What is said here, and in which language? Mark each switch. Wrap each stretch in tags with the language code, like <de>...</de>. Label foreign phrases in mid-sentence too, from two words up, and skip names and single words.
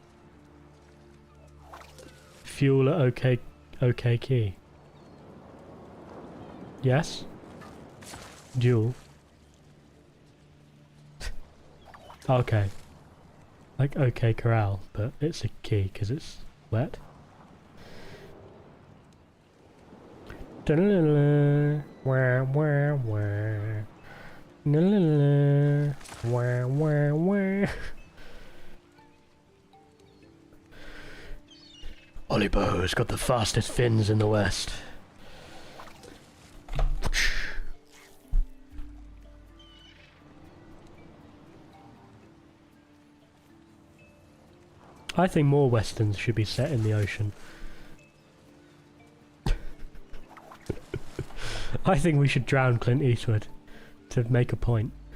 <en>Fuel at OK key. Yes? Duel. Okay. Like OK Corral, but it's a key because it's wet. Da-la-la-la. Wah, wah, wah. La-la-la. Wah, wah, wah. Olibo's got the fastest fins in the West. I think more westerns should be set in the ocean. I think we should drown Clint Eastwood to make a point.</en>